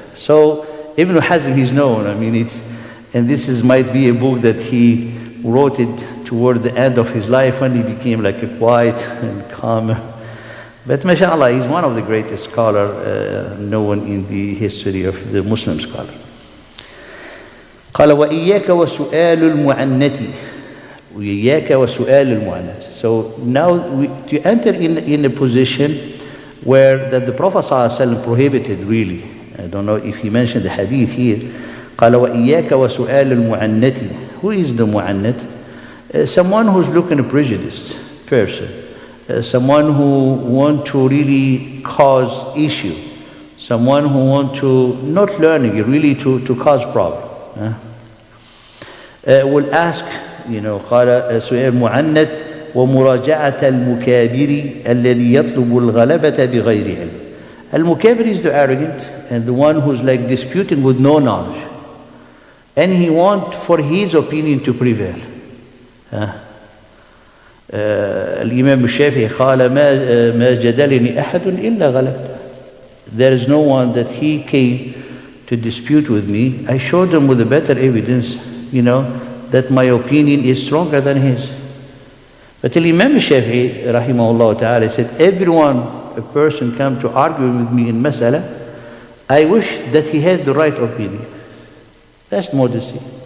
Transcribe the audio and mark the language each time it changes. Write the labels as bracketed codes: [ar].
[en] So Ibn Hazm is known. I mean, and this might be a book that he wrote it toward the end of his life when he became like a quiet and calm. But mashallah, he's one of the greatest scholars known in the history of the Muslim scholar. [ar] قال وإياك وسؤال المعنت وإياك وسؤال المعنت. [en] So now to enter in a position where that the Prophet ﷺ prohibited really. I don't know if he mentioned the hadith here. [ar] قال وإياك وسؤال المعنت. [en] Who is the mu'annat? Someone who's looking a prejudiced person. Someone who want to really cause issue. Someone who want to, not learning, really to cause problem. Will ask, [ar] قال سؤال معنت ومراجعة المكابر الذي يطلب الغلبة بغير علم. [en] Al-Mukabir is the arrogant and the one who's like disputing with no knowledge. And he wants for his opinion to prevail. [ar] الإمام الشافعي قال ما جدلني أحد إلا غلبت. [en] There is no one that he came to dispute with me. I showed him with a better evidence, that my opinion is stronger than his. But Imam Shafi'i, rahimahullah ta'ala, said, a person come to argue with me in mas'ala, I wish that he had the right opinion. That's modesty.